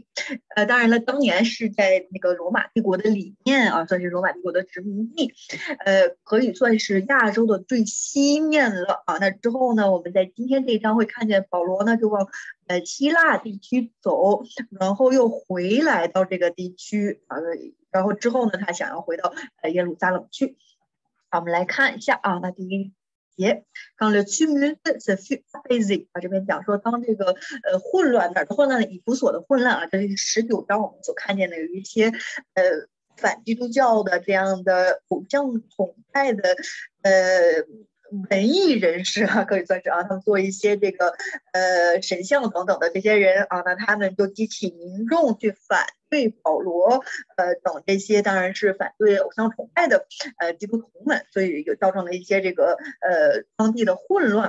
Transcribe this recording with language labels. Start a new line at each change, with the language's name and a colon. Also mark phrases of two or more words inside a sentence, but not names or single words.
Chinese: 当然了，当年是在那个罗马帝国的里面啊，算是罗马帝国的殖民地，可以算是亚洲的最西面了啊。那之后呢，我们在今天这一章会看见保罗呢就往希腊地区走，然后又回来到这个地区啊，然后之后呢，他想要回到耶路撒冷去。好，我们来看一下啊，那第一节 ，
French: quand le tumulte se fut apaisé
Chinese: 啊，这边讲说当这个混乱哪儿的混乱呢？以弗所的混乱啊，这是19章我们所看见的有一些反基督教的这样的偶像崇拜的文艺人士啊，可以算是啊，他们做一些这个神像等等的这些人啊，那他们就激起民众去反对保罗等这些，当然是反对偶像崇拜的基督徒们，所以就造成了一些这个当地的混乱。